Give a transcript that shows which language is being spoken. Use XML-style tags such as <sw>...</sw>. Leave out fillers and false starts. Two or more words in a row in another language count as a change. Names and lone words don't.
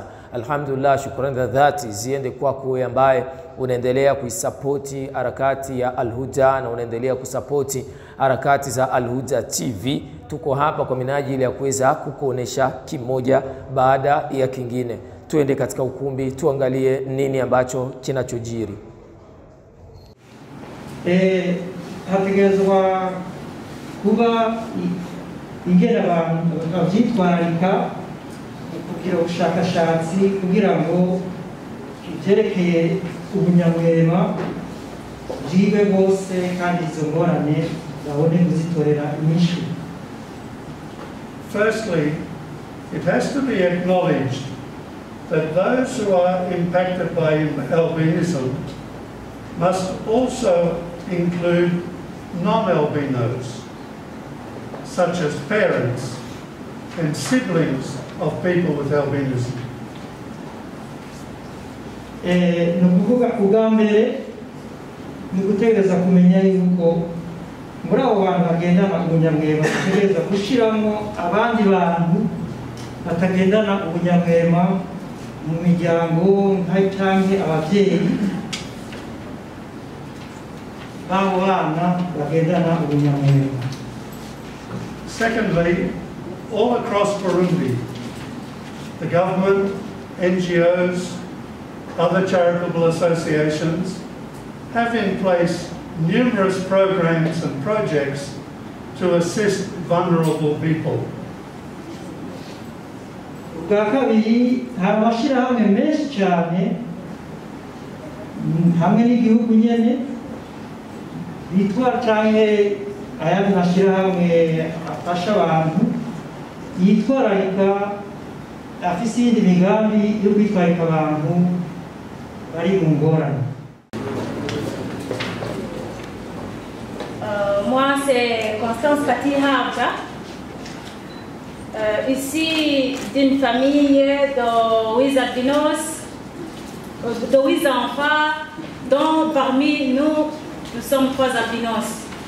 <sw>Alhamdulillah, shukrani za dhati ziende kwako wewe ambaye unaendelea kuisapoti harakati ya Al-Huda na unaendelea kusapoti harakati za Al-Huda TV. Tuko hapa kwa minajili ya kuweza kukuonesha kimoja baada ya kingine. Tuende katika ukumbi tuangalie nini ambacho kinachojiri.</sw> <rn>Hategezwa kuba ingera abantu bavyitwararika kugira ubushakashatsi kugira ngo ivyerekeye ubunyamwema jibe bose kandi izo ngorane babone kuzitorera inyishu.</rn> <en>Firstly, it has to be acknowledged that those who are impacted by albinism must also include non-albinos, such as parents and siblings of people with albinism.</en> <rn>Nukuvuga kugambere nugutegereza kumenya yuko muri abo bantu bagendana ubunyamwema tutegereza gushiramo abandi bantu batagendana ubunyamwema mu miryango nk'acanke abavyeyi babo bana bagendana ubunyamwema.</rn> <en>Secondly, all across Burundi, the government, NGOs, other charitable associations have in place numerous programs and projects to assist vulnerable people.</en> <rn>Ubwa kabiri, hari amashirahamwe menshi cyane hamwe n'igihugu nyene bitwara canke ayandi mashirahamwe afasha abantu yitwararika afise iyindi migambi yo kwitwararika abantu bari mu ngorane.</rn> <fr>Moi, c'est Constance Fatih-Harja, ici d'une famille de 8 albinos, de 8 enfants, dont parmi nous, nous sommes 3 albinos.</fr>